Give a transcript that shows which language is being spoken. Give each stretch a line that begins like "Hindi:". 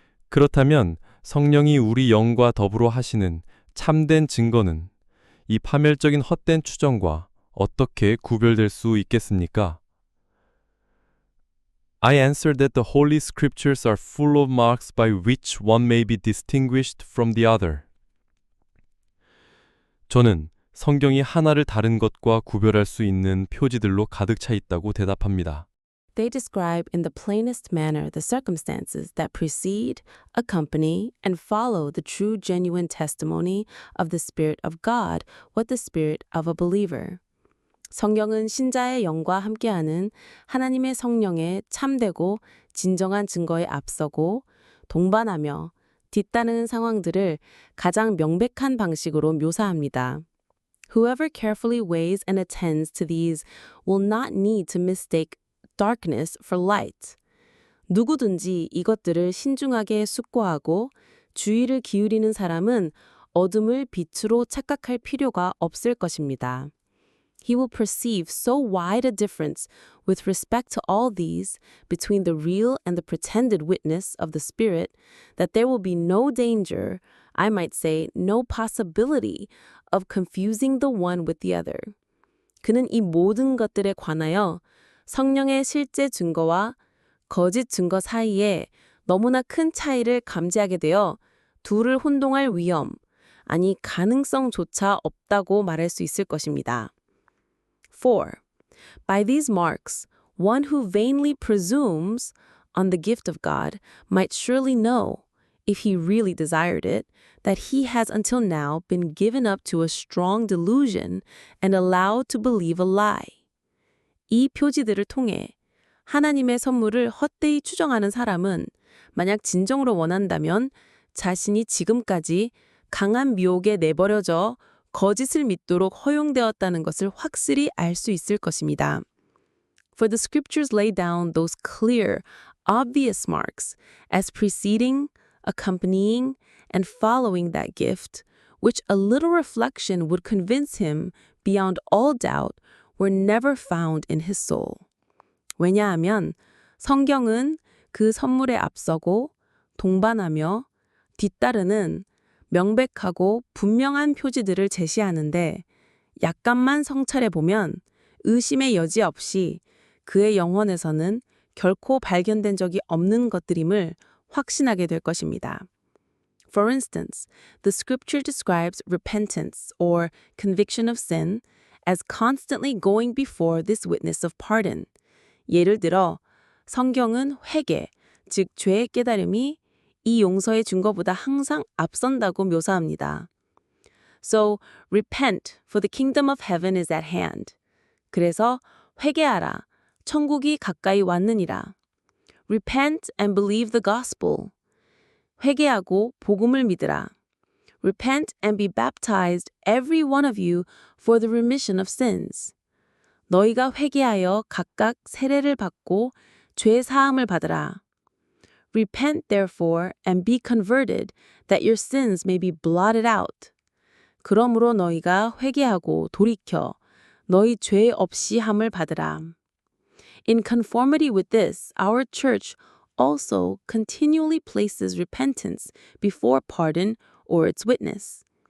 Korean: 그렇다면 성령이 우리 영과 더불어 하시는 참된 증거는 이 파멸적인 헛된 추정과 어떻게 구별될 수 있겠습니까?
English: I answer that the Holy Scriptures are full of marks by which one may be distinguished from the other.
Korean: 저는 성경이 하나를 다른 것과 구별할 수 있는 표지들로 가득 차 있다고 대답합니다.
English: They describe in the plainest manner the circumstances that precede, accompany, and follow the true genuine testimony of the Spirit of God with the spirit of a believer.
Korean: 성경은 신자의 영과 함께하는 하나님의 성령의 참되고 진정한 증거에 앞서고 동반하며 뒤따르는 상황들을 가장 명백한 방식으로 묘사합니다.
English: Whoever carefully weighs and attends to these will not need to mistake darkness for light.
Korean: 누구든지 이것들을 신중하게 숙고하고 주의를 기울이는 사람은 어둠을 빛으로 착각할 필요가 없을 것입니다.
English: He will perceive so wide a difference with respect to all these between the real and the pretended witness of the Spirit that there will be no danger, I might say no possibility, of confusing the one with the other.
Korean: 그는 이 모든 것들에 관하여 성령의 실제 증거와 거짓 증거 사이에 너무나 큰 차이를 감지하게 되어 둘을 혼동할 위험, 아니 가능성조차 없다고 말할 수 있을 것입니다.
English: 4. By these marks, one who vainly presumes on the gift of God might surely know, if he really desired it, that he has until now been given up to a strong delusion and allowed to believe a lie.
Korean: 이 표지들을 통해 하나님의 선물을 헛되이 추정하는 사람은 만약 진정으로 원한다면 자신이 지금까지 강한 미혹에 내버려져 거짓을 믿도록 허용되었다는 것을 확실히 알 수 있을 것입니다.
English: For the scriptures lay down those clear, obvious marks as preceding, accompanying, and following that gift, which a little reflection would convince him beyond all doubt were never found in his soul.
Korean: 왜냐하면 성경은 그 선물에 앞서고 동반하며 뒤따르는 명백하고 분명한 표지들을 제시하는데 약간만 성찰해 보면 의심의 여지 없이 그의 영혼에서는 결코 발견된 적이 없는 것들임을 확신하게 될 것입니다.
English: For instance, the scripture describes repentance or conviction of sin as constantly going before this witness of pardon.
Korean: 예를 들어 성경은 회개, 즉 죄의 깨달음이 이 용서의 증거보다 항상 앞선다고 묘사합니다.
English: So, repent, for the kingdom of heaven is at hand.
Korean: 그래서 회개하라, 천국이 가까이 왔느니라.
English: Repent and believe the gospel.
Korean: 회개하고 복음을 믿으라.
English: Repent and be baptized, every one of you, for the remission of sins.
Korean: 너희가 회개하여 각각 세례를 받고 죄 사함을 받으라.
English: Repent therefore and be converted, that your sins may be blotted out.
Korean: 그러므로 너희가 회개하고 돌이켜 너희 죄 없이 함을 받으라.
English: In conformity with this, our church also continually places repentance before pardon or its witness.